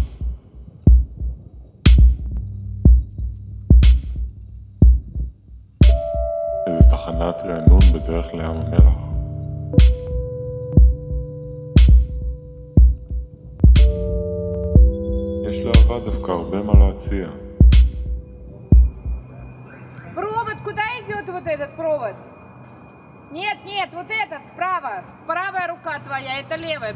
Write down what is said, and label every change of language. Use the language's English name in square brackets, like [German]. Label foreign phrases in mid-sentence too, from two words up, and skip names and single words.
[Hebrew] איזו תחנת רענון בדרך לים המלח. יש לערד דווקא הרבה מה להציע. [Russian] Провод, куда идет вот этот провод? Нет, нет, вот этот справа. Правая рука твоя, это левая.